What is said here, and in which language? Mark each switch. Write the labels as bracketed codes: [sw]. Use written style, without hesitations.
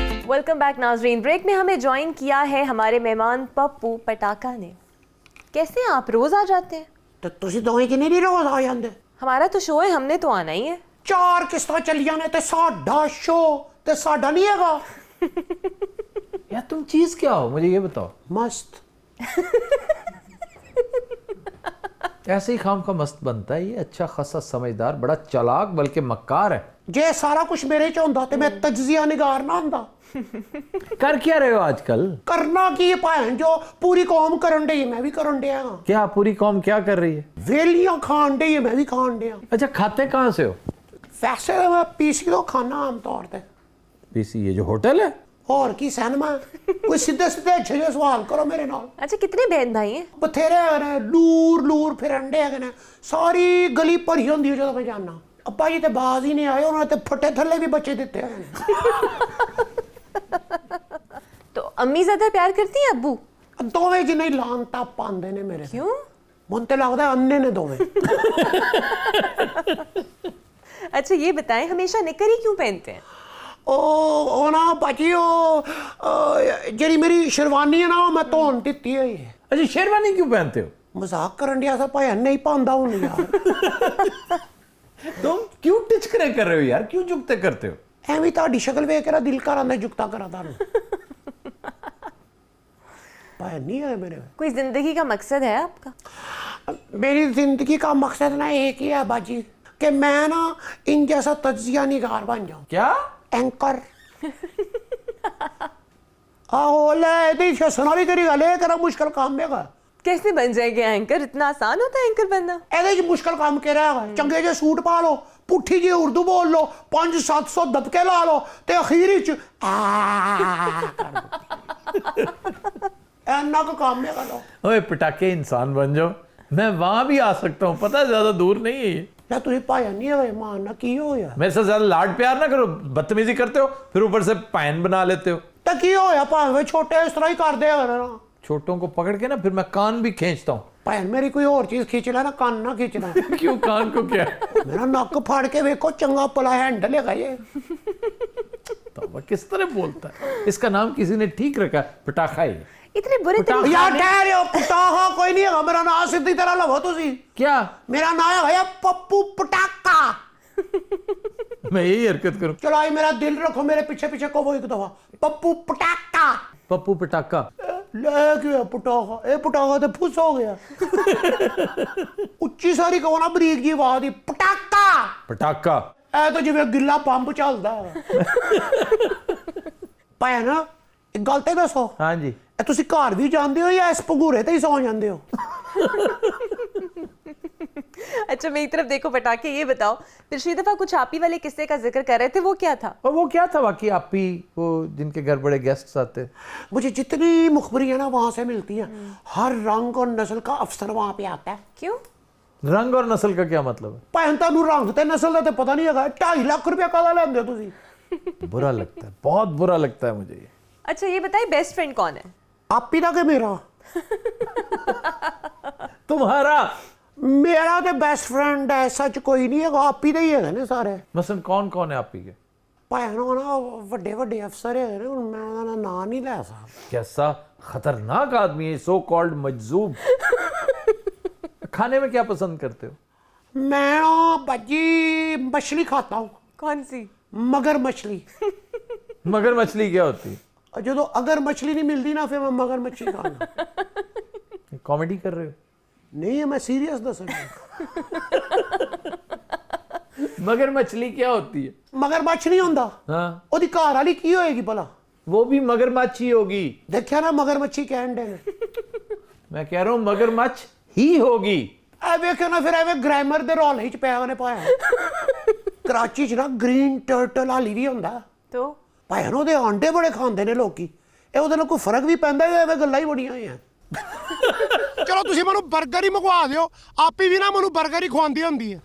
[hi] Welcome back नाजरीन। Break में हमें ज्वाइन किया है हमारे मेहमान पप्पू पटाखा ने। कैसे हैं आप? रोज आ जाते हैं? [pa] ਤੇ ਤੁਸੀਂ ਦੋਵੇਂ ਕਿੰਨੇ ਨਹੀਂ ਰੋਜ਼ ਆ ਜਾਂਦੇ? [hi] हमारा तो शो है, हमने तो आना ही है। [pa] ਚਾਰ ਕਿਸ਼ਤਾਂ ਚੱਲੀਆਂ ਨੇ ਤੇ ਸਾਡਾ ਸ਼ੋ ਤੇ ਸਾਡਾ ਨਹੀਂ ਹੈਗਾ। [hi] यार तुम चीज क्या हो, मुझे ये बताओ। मस्त। ऐसे ही खाम का मस्त बनता है ये, अच्छा खासा समझदार, बड़ा चालाक, बल्कि मक्कार है। [pa] ਜੇ ਸਾਰਾ ਕੁਝ ਮੇਰੇ ਚ ਹੁੰਦਾ ਤੇ ਮੈਂ ਤਜਜ਼ੀਆ ਨਿਗਾਰ ਨਾ ਹੁੰਦਾ। [hi] कर क्या रहे हो आजकल? [pa] ਕਰਨਾ ਕੀ ਹੈ ਭੈਣ ਜੋ ਪੂਰੀ ਕੌਮ ਕਰਨ ਡਈ ਮੈਂ ਵੀ ਕਰਨ ਡਿਆ। [hi] क्या पूरी कौम क्या कर रही है? [pa] ਵੇਲੀਆਂ ਖਾਣ ਡਈ ਮੈਂ ਵੀ ਖਾਣ ਡਿਆ। [hi] अच्छा, खाते कहाँ से हो? [pa] ਵੈਸੇ ਤਾਂ ਮੈਂ ਪੀਸੀ ਤੋਂ ਖਾਣਾ ਆਮ ਤੌਰ ਤੇ। [hi] पीसी ये जो होटल है? [pa] ਹੋਰ ਕੀ ਸਿਨੇਮਾ? ਕੋਈ ਸਿੱਧੇ ਸਿੱਧੇ ਅੱਛੇ ਜਿਹੇ ਸਵਾਲ ਕਰੋ ਮੇਰੇ ਨਾਲ। [hi] अच्छा, कितने बहन भाई हैं? [pa] ਬਥੇਰੇ ਹੈਗੇ ਨੇ, ਲੂਰ ਲੂਰ ਫਿਰਨ ਡੇ ਹੈਗੇ ਨੇ, ਸਾਰੀ ਗਲੀ ਭਰੀ ਹੁੰਦੀ ਹੈ ਜਦੋਂ ਮੈਂ ਜਾਣਾ। ਅੱਬਾ ਜੀ ਤੇ ਬਾਜ਼ ਹੀ ਨਹੀਂ ਆਏ, ਉਹਨਾਂ ਨੇ ਤੇ ਫੱਟੇ ਥੱਲੇ ਵੀ ਬੱਚੇ ਦਿੱਤੇ ਹੋਏ ਨੇ। [hi] तो अम्मी ज्यादा प्यार करती हैं अब्बू? [pa] ਦੋਵੇਂ ਜਿੰਨੇ ਹੀ ਲਾਂਤਾ ਪਾਉਂਦੇ ਨੇ ਮੇਰੇ। [hi] क्यों? [pa] ਮੈਨੂੰ ਤੇ ਲੱਗਦਾ ਅੰਨੇ ਨੇ ਦੋਵੇਂ। [hi] अच्छा, ये बताएं, हमेशा निकर ही क्यों पहनते हैं? [pa] ਉਹ ਨਾ ਭਾਜੀ ਉਹ ਜਿਹੜੀ ਮੇਰੀ ਸ਼ੇਰਵਾਨੀ ਹੈ ਨਾ ਉਹ ਮੈਂ ਧੋਣ ਦਿੱਤੀ ਹੋਈ ਹੈ। [hi] अच्छा, शेरवानी क्यों पहनते हो? [pa] ਮਜ਼ਾਕ ਕਰਨ ਡਿਆ ਸਾ ਭਾਈ ਨਹੀਂ ਪਾਉਂਦਾ ਹੁਣ ਯਾਰ। [hi] तुम क्यों टिचकरे कर रहे हो यार, क्यों जुगते करते हो? [pa] ਐਵੇਂ ਤੁਹਾਡੀ ਸ਼ਕਲ ਵੇਖ ਕੇ ਨਾ ਦਿਲ ਕਰ ਆਂਦਾ ਜੁਗਤਾ ਕਰਾਂ ਤੁਹਾਨੂੰ। ਭਾਈ ਨਹੀਂ ਹੈ ਮੇਰੇ। [hi] कोई जिंदगी का मकसद है आपका? मेरी जिंदगी का मकसद ना एक ही है बाजी कि मैं ना इन जैसा तज्जिया निगार बन जाऊं। क्या? एंकर। [pa] आहो ले दी सुना भी तेरी गल तेरा मुश्किल काम है। [hi] कैसे बन जाएंगे एंकर? इतना आसान होता है एंकर बनना? [pa] ਇਹਦੇ ਚ ਮੁਸ਼ਕਲ ਕੰਮ ਕਿਹੜਾ ਹੈਗਾ? ਚੰਗੇ ਜਿਹੇ ਸੂਟ ਪਾ ਲਓ, ਪੁੱਠੀ ਜਿਹੀ ਉਰਦੂ ਬੋਲ ਲਓ, 500-700 ਦਬਕੇ ਲਾ ਲਓ ਤੇ ਅਖੀਰ ਵਿੱਚ ਇੰਨਾ ਕੁ ਕੰਮ ਹੈਗਾ ਲੋ। [hi] ओए पटाखे, इंसान बन जाओ, मैं वहां भी आ सकता हूँ, पता है ज्यादा दूर नहीं है ये। [pa] ਲੈ ਤੁਸੀਂ ਭਾਇਆ ਨਹੀਂ ਹੋਏ ਮਾਰਨਾ ਕੀ ਹੋਇਆ? [hi] मेरे से ज्यादा लाड प्यार ना करो, बदतमीजी करते हो, फिर ऊपर से पैन बना लेते हो। [pa] ਤਾਂ ਕੀ ਹੋਇਆ? ਭਾਵੇਂ ਛੋਟੇ ਇਸ ਤਰ੍ਹਾਂ ਹੀ ਕਰਦੇ ਆ ਨਾ। [hi] छोटों को पकड़ के ना फिर मैं कान भी खींचता हूँ। [pa] ਭੈਣ ਮੇਰੀ ਕੋਈ ਹੋਰ ਚੀਜ਼ ਖਿੱਚ ਲੈ ਨਾ, ਕੰਨ ਨਾ ਖਿੱਚਣਾ। [hi] क्यों कान को क्या? [pa] ਮੇਰਾ ਨੱਕ ਫਾੜ ਕੇ ਵੇਖੋ, ਚੰਗਾ ਭਲਾ ਹੈਂਡਲ ਹੈਗਾ ਇਹ। [hi] तौबा, किस तरह बोलता है? इसका नाम किसी ने ठीक रखा, पटाखा ही। इतने बुरे तरीके? [pa] ਯਾਰ ਠਹਿਰ ਹੋ, ਪਟਾਖਾ ਕੋਈ ਨਹੀਂ ਹੈਗਾ ਮੇਰਾ ਨਾਂ, ਸਿੱਧੀ ਤਰ੍ਹਾਂ ਲਵੋ ਤੁਸੀਂ। [hi] क्या? [pa] ਮੇਰਾ ਨਾਂ ਹੈਗਾ ਪੱਪੂ ਪਟਾਕਾ। [hi] मैं यही हरकत करूँ? [pa] ਚਲੋ ਆਈ ਮੇਰਾ ਦਿਲ ਰੱਖੋ, ਮੇਰੇ ਪਿੱਛੇ ਪਿੱਛੇ ਕਹੋ ਇੱਕ ਦਫਾ ਪੱਪੂ ਪਟਾਕਾ। [hi] पप्पू पटाखा। [pa] ਲੈ ਕੀ ਹੋਇਆ ਪਟਾਖਾ? ਇਹ ਪਟਾਖਾ ਤੇ ਫੁੱਸ ਹੋ ਗਿਆ। ਉੱਚੀ ਸਾਰੀ ਕਹੋ ਨਾ, ਬਰੀਕ ਜੀ ਆਵਾਜ਼ ਦੀ, ਪਟਾਕਾ। [hi] पटाखा। [pa] ਇਹ ਤਾਂ ਜਿਵੇਂ ਗਿੱਲਾ ਪੰਪ ਚੱਲਦਾ ਹੈ। ਭੈਣ ਇੱਕ ਗੱਲ ਤੇ ਦੱਸੋ, [hi] हाँ जी। [pa] ਇਹ ਤੁਸੀਂ ਘਰ ਵੀ ਜਾਂਦੇ ਹੋ ਜਾਂ ਇਸ ਭਗੂਰੇ ਤੇ ਹੀ ਸੌਂ ਜਾਂਦੇ ਹੋ? [hi] अच्छा, मेरी तरफ देखो पटाखे। ये बताओ, पिछली दफा कुछ आपी वाले किस्से का जिक्र कर रहे थे, वो क्या था? और वो क्या था वाकई? आपी वो जिनके घर बड़े गेस्ट्स आते? मुझे जितनी मुखबरियाँ ना वहाँ से मिलती हैं, हर रंग और नस्ल का अफसर वहाँ पे आता है। क्यों? रंग और नस्ल का क्या मतलब है? [pa] ਭੈਣ ਤੁਹਾਨੂੰ ਰੰਗ ਤੇ ਨਸਲ ਦਾ ਤੇ ਪਤਾ ਨਹੀਂ ਹੈਗਾ। 2.5 ਲੱਖ ਰੁਪਇਆ ਕਾਹਦਾ ਲੈਂਦੇ ਹੋ ਤੁਸੀਂ? [hi] बुरा लगता है, बहुत बुरा लगता है मुझे ये। अच्छा, ये बताइए, बेस्ट फ्रेंड कौन है? [pa] ਆਪੀ ਦਾ ਕਿ ਮੇਰਾ? [hi] तुम्हारा? [pa] ਮੇਰਾ ਤੇ ਬੈਸਟ ਫਰੈਂਡ ਐਸਾ ਚ ਕੋਈ ਨਹੀਂ ਹੈਗਾ, ਆਪੀ ਦੇ ਹੀ ਹੈਗੇ ਨੇ ਸਾਰੇ। [hi] मसलन कौन कौन है आपी के? [pa] ਭੈਣ ਉਹ ਨਾ ਵੱਡੇ ਵੱਡੇ ਅਫਸਰ ਹੈਗੇ ਨੇ, ਹੁਣ ਮੈਂ ਉਹਨਾਂ ਦਾ ਨਾਂ ਨਹੀਂ ਲੈ ਸਕਦਾ। [hi] कैसा खतरनाक आदमी है, सो कॉल्ड मजजूब। खाने में क्या पसंद करते हो? मैं ना बाजी मछली खाता हूँ, कौन सी? मगर मछली। मगर मछली क्या होती है? और जो तो अगर मछली नहीं मिलती ना फिर मैं मगर मछली खाना। कॉमेडी कर रहे हो? नहीं मैं सीरियस दस रहा हूं। मगर मछली क्या होती है? मगरमच्छ नहीं [pa] ਹੁੰਦਾ [hi] हाँ, [pa] ਉਹਦੀ ਘਰ ਵਾਲੀ ਕੀ ਹੋਏਗੀ ਭਲਾ? [hi] वो भी मगरमच्छ ही होगी। [pa] ਦੇਖਿਆ ਨਾ ਮਗਰਮੱਛੀ ਕਹਿਣ ਦੇ ਨੇ। [hi] मैं कह रहा हूँ मगरमच्छ ही होगी। [pa] ਐ ਵੇਖਿਓ ਨਾ ਫਿਰ ਐਵੇਂ ਗ੍ਰਾਮਰ ਦੇ ਰੌਲੇ ਚ ਪਿਆ ਉਹਨੇ ਪਾਇਆ। ਕਰਾਚੀ ਚ ਨਾ ਗ੍ਰੀਨ ਟਰਟਲ ਹਾਲੀ ਵੀ ਹੁੰਦਾ। [hi] तो [pa] ਭਾਵੇਂ ਉਹਦੇ ਆਂਡੇ ਬੜੇ ਖਾਂਦੇ ਨੇ ਲੋਕੀ। ਇਹ ਉਹਦੇ ਨਾਲ ਕੋਈ ਫਰਕ ਵੀ ਪੈਂਦਾ ਹੈ? ਐਵੇਂ ਗੱਲਾਂ ਹੀ ਬੜੀਆਂ ਹੋਈਆਂ। ਚਲੋ ਤੁਸੀਂ ਮੈਨੂੰ 버ਗਰ ਹੀ ਮੰਗਵਾ ਦਿਓ, ਆਪੀ ਵੀ ਨਾ ਮੈਨੂੰ 버ਗਰ ਹੀ ਖਵਾਉਂਦੀ ਹੁੰਦੀ ਹੈ।